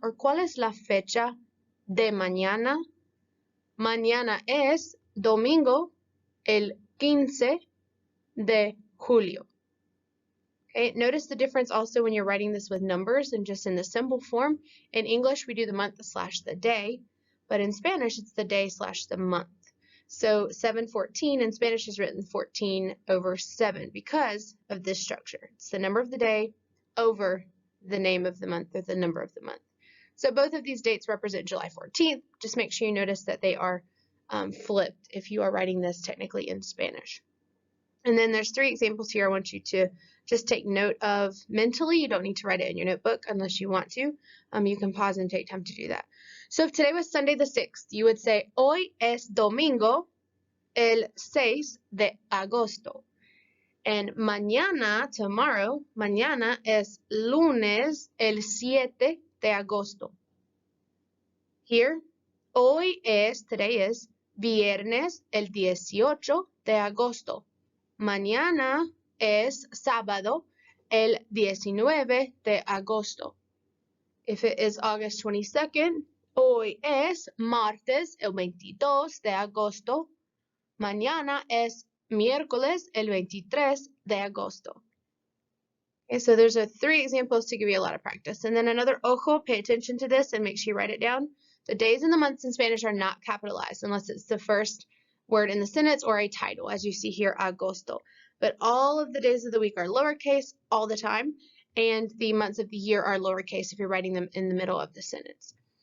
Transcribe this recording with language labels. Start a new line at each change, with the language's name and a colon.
Spanish: Or ¿cuál es la fecha de mañana? Mañana es domingo el 15 de julio.
English: Okay, notice the difference also when you're writing this with numbers and just in the symbol form. In English, we do the month / the day, but in Spanish, it's the day / the month. So 7/14 in Spanish is written 14/7 because of this structure. It's the number of the day over the name of the month or the number of the month. So both of these dates represent July 14th. Just make sure you notice that they are flipped if you are writing this technically in Spanish. And then there's 3 examples here I want you to just take note of mentally. You don't need to write it in your notebook unless you want to. You can pause and take time to do that. So if today was Sunday the 6th, you would say,
Spanish: hoy es domingo el 6 de agosto. And mañana, tomorrow, mañana es lunes el 7 de agosto. Here, hoy es,
English: today is,
Spanish: viernes el 18 de agosto. Mañana es sábado el 19 de agosto.
English: If it is August 22nd,
Spanish: hoy es martes el 22 de agosto. Mañana es miércoles el 23 de agosto.
English: Okay, so those are 3 examples to give you a lot of practice. And then another ojo, pay attention to this and make sure you write it down. The days and the months in Spanish are not capitalized unless it's the first word in the sentence or a title, as you see here, agosto. But all of the days of the week are lowercase all the time, and the months of the year are lowercase if you're writing them in the middle of the sentence.